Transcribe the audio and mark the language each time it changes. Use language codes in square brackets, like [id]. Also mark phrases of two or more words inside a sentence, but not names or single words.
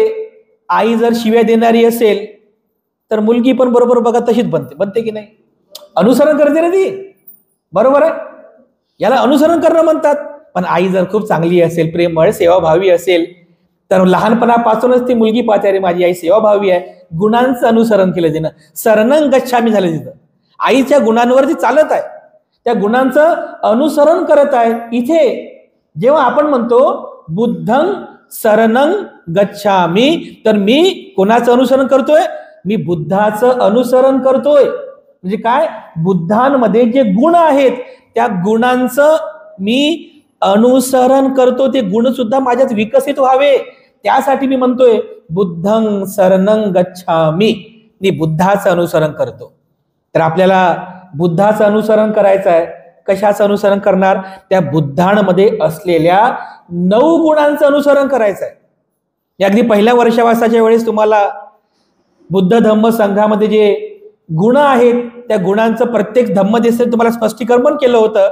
[mr] आई जर शिव्या देणारी असेल तर मुलगी पण बरोबर बघा तशीच बनते की नाही, अनुसरण करते ना ती, बरोबर आहे, याला अनुसरण करणं म्हणतात. पण आई जर खूप चांगली असेल, प्रेमळ सेवाभावी असेल, तर लहानपणापासूनच ती मुलगी पाहते, अरे माझी आई सेवाभावी आहे, गुणांचं अनुसरण केलं तिनं, [pi] शरणं गच्छामी [mr] झालं तिथं, आईच्या गुणांवरती चालत आहे, त्या गुणांचं अनुसरण करत आहे. इथे जेव्हा आपण म्हणतो [pi] बुद्धं शरणं गच्छामी, [mr] तर मी कोणाचं अनुसरण करतोय, मी बुद्धाचं अनुसरण करतोय. म्हणजे काय, बुद्धांमध्ये जे गुण आहेत त्या गुणांचं मी अनुसरण करतो, ते गुण सुद्धा माझ्यात विकसित व्हावे, त्यासाठी मी म्हणतोय [pi] बुद्धं शरणं गच्छामी, [mr] मी बुद्धाचं अनुसरण करतो. तर आपल्याला बुद्धाचं अनुसरण करायचं आहे. कशाचं अनुसरण करणार, त्या बुद्धांमध्ये असलेल्या 9 गुणांचं अनुसरण करायचं आहे. अगदी पहिल्या वर्षावासाच्या वेळेस तुम्हाला बुद्ध धम्म संघामध्ये जे गुण आहेत त्या गुणांचं प्रत्येक धम्मदेशात तुम्हाला स्पष्टीकरण पण केलं होतं.